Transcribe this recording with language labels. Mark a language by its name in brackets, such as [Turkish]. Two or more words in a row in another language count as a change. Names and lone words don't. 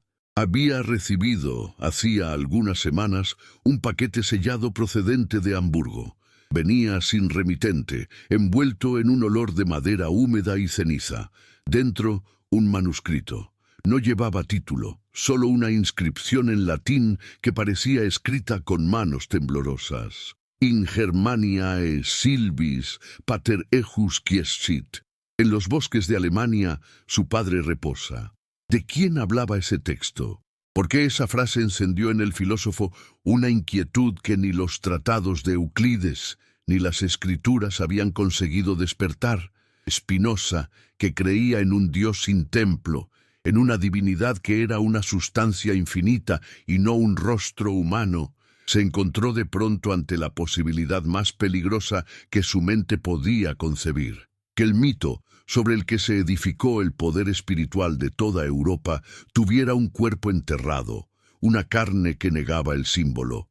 [Spanish] Había recibido, hacía algunas semanas, un paquete sellado procedente de Hamburgo. Venía sin remitente, envuelto en un olor de madera húmeda y ceniza. Dentro, un manuscrito. No llevaba título, solo una inscripción en latín que parecía escrita con manos temblorosas. [Latin] In Germaniae Silvis pater ejus quiescit. [Spanish] En los bosques de Alemania, su padre reposa. ¿De quién hablaba ese texto? ¿Por qué esa frase encendió en el filósofo una inquietud que ni los tratados de Euclides ni las escrituras habían conseguido despertar? Spinoza, que creía en un Dios sin templo, en una divinidad que era una sustancia infinita y no un rostro humano, se encontró de pronto ante la posibilidad más peligrosa que su mente podía concebir: que el mito sobre el que se edificó el poder espiritual de toda Europa tuviera un cuerpo enterrado, una carne que negaba el símbolo.